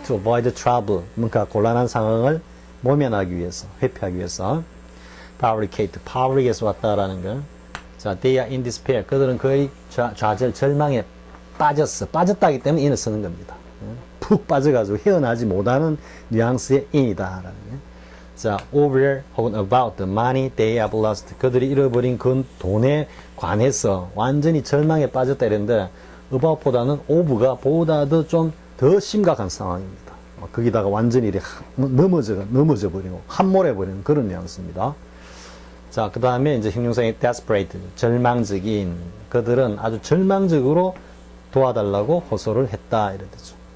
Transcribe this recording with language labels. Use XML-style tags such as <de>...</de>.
<en>to avoid trouble,</en> <ko>뭔가 곤란한 상황을 모면하기 위해서, 회피하기 위해서. fabricate, 왔다라는 거.</ko> <en>자, they are in despair.</en> <ko>그들은 거의 좌절, 절망에 빠졌다기 때문에 in을 쓰는 겁니다. 푹 빠져가지고 헤어나지 못하는 뉘앙스의 in이다라는 거.</ko> <en>자, over</en> <ko>혹은</ko> <en>about the money they have lost.</en> <ko>그들이 잃어버린 그 돈에 관해서 완전히 절망에 빠졌다 이랬는데 about보다는 over가 보다 더 좀 더 심각한 상황입니다. 거기다가 완전히 이렇게 넘어져 버리고 함몰해 버리는 그런 뉘앙스입니다. 자, 그 다음에 이제 형용사의 desperate, 절망적인, 그들은 아주 절망적으로 도와달라고 호소를 했다, 이런 뜻이죠.</ko>